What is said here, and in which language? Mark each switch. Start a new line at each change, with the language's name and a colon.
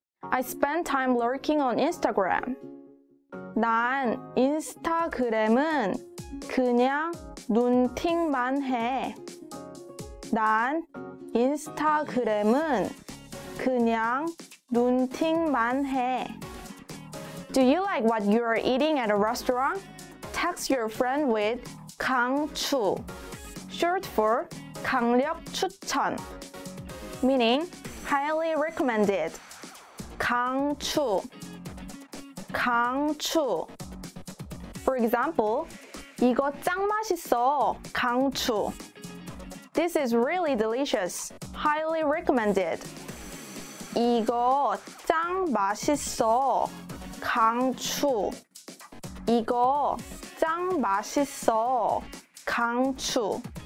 English: I spend time lurking on Instagram.
Korean: 난 인스타그램은 그냥 눈팅만 해. 난 인스타그램은 그냥 눈팅만 해.
English: Do you like what you are eating at a restaurant? Text your friend with 강추, short for 강력 추천, meaning highly recommended.
Korean: 강추, 강추.
English: For example,
Korean: 이거 짱 맛있어. 강추.
English: This is really delicious. Highly recommended.
Korean: 이거 짱 맛있어. 강추. 이거 짱 맛있어. 강추.